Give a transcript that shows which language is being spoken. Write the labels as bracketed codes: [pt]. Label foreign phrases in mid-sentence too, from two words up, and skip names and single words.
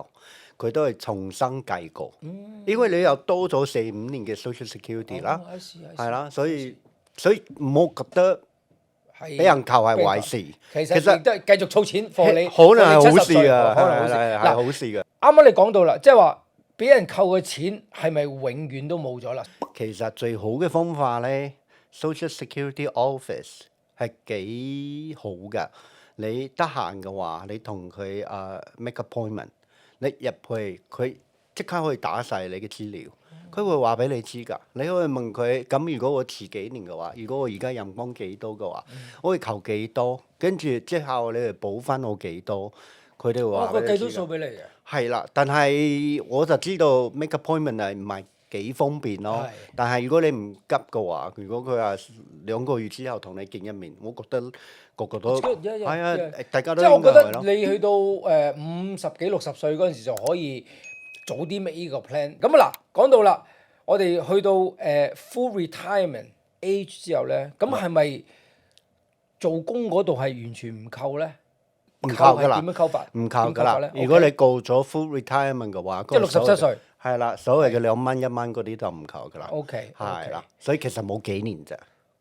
[yue] 佢都係重新計過，因為你又多咗4、5年嘅 [en] social security [yue] 啦，係啦，所以唔好覺得俾人扣係壞事。其實都係繼續儲錢貨你，可能係好事啊，可能好事。係好事嘅。啱啱你講到啦，即係話俾人扣嘅錢係咪永遠都冇咗啦？其實最好嘅方法咧 ， [en] social security office [yue] 係幾好㗎。你得閒嘅話，你同佢 [en] make appointment。 [yue] 你入去，佢即刻可以打晒你嘅資料，佢會話俾你知㗎。你可以問佢，咁如果我遲幾年嘅話，如果我而家人工幾多嘅話，我會求幾多，跟住之後你哋補翻我幾多，佢哋會話俾你知㗎。佢計到數俾你嘅。係啦，但係我就知道 [en] make appointment [yue] 係唔係幾方便咯。但係如果你唔急嘅話，如果佢話2個月之後同你見一面，我覺得個個都係啊，大家都應該係咯。即係我覺得你去到50幾60歲嗰陣時就可以早啲 make 呢個 plan。咁啊嗱，講到啦，我哋去到 [en] full retirement age [yue] 之後咧，咁係咪做工嗰度係完全唔扣咧？唔扣㗎啦，點樣扣法？唔扣㗎啦。如果你過咗 [en] full retirement [yue] 嘅話，即係67歲。係啦，所謂嘅2蚊1蚊嗰啲就唔扣㗎啦。 OK。係啦，所以其實冇幾年咋。